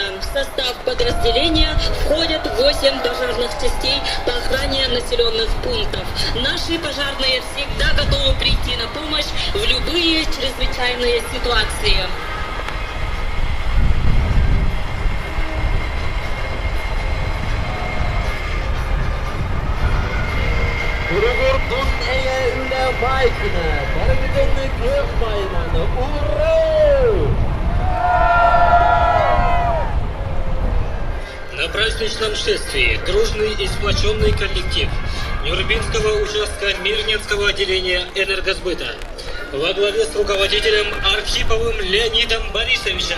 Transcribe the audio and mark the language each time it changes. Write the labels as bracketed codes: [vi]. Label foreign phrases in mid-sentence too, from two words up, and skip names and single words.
[ru] В состав подразделения входят 8 пожарных частей по охране населенных пунктов. Наши пожарные всегда готовы прийти на помощь в любые чрезвычайные ситуации. [sah] Turgurdun eye üle maykına, bargıdını gök maynanı. [ru] Ура! На праздничном шествии дружный и сплоченный коллектив Нюрбинского участка Мирнинского отделения энергосбыта во главе с руководителем Архиповым Леонидом Борисовичем.